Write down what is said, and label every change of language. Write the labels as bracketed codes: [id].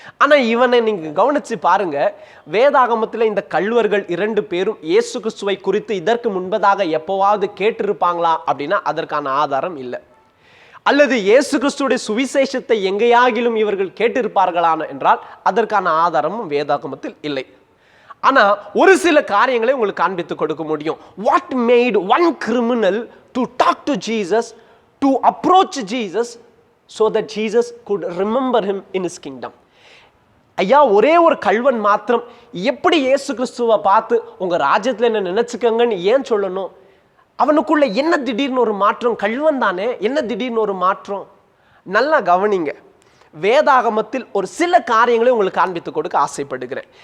[ta] ஆனா இவனை நீங்க கவனிச்சு பாருங்க, வேதாகமத்தில் இந்த கள்வர்கள் 2 பேரும் இயேசு கிறிஸ்துவை குறித்து இதற்கு முன்பதாக எப்போவாவது கேட்டிருப்பாங்களா அப்படின்னா அதற்கான ஆதாரம் இல்லை. அல்லது இயேசு கிறிஸ்துடைய சுவிசேஷத்தை எங்கேயாகிலும் இவர்கள் கேட்டிருப்பார்களான என்றால் அதற்கான ஆதாரமும் வேதாகமத்தில் இல்லை. ஆனா ஒரு சில காரியங்களை உங்களுக்கு காண்பித்து கொடுக்க முடியும். [en] What made one criminal to talk to Jesus, to approach Jesus, so that Jesus could remember him in his kingdom? [ta] ஐயா, ஒரே ஒரு கள்வன் மாத்திரம் எப்படி இயேசு கிறிஸ்துவை பார்த்து உங்க ராஜ்யத்தில் என்ன நினைச்சுக்கங்கன்னு ஏன் சொல்லணும்? அவனுக்குள்ள என்ன திடீர்னு ஒரு மாற்றம்? கள்வன் தானே, என்ன திடீர்னு ஒரு மாற்றம்? நல்லா கவனிங்க. வேதாகமத்தில் ஒரு சில காரியங்களை உங்களுக்கு காண்பித்து கொடுக்க ஆசைப்படுகிறேன்.